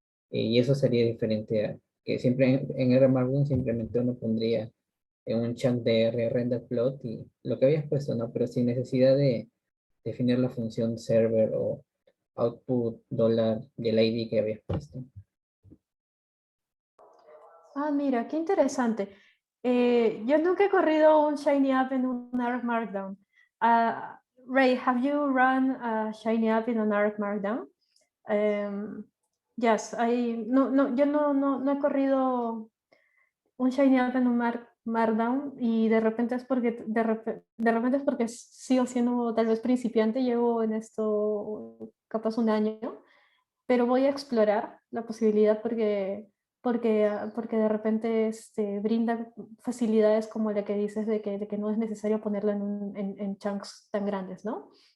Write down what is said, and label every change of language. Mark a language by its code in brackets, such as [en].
[es] Y eso sería diferente a que siempre en R Markdown simplemente uno pondría en un chunk de R render plot y lo que habías puesto, ¿no? Pero sin necesidad de definir la función server o output dólar del ID que habías puesto. Ah, mira, qué interesante. Yo nunca he corrido un Shiny App en un ARC Markdown. [en] Ray, have you run a Shiny App in an ARC Markdown? [es] Yes, yo no he corrido un Shiny App en un Markdown, y de repente es porque de repente es porque sigo siendo tal vez principiante, llevo en esto capaz un año, pero voy a explorar la posibilidad porque de repente brinda facilidades como la que dices de que no es necesario ponerlo en chunks tan grandes, ¿no?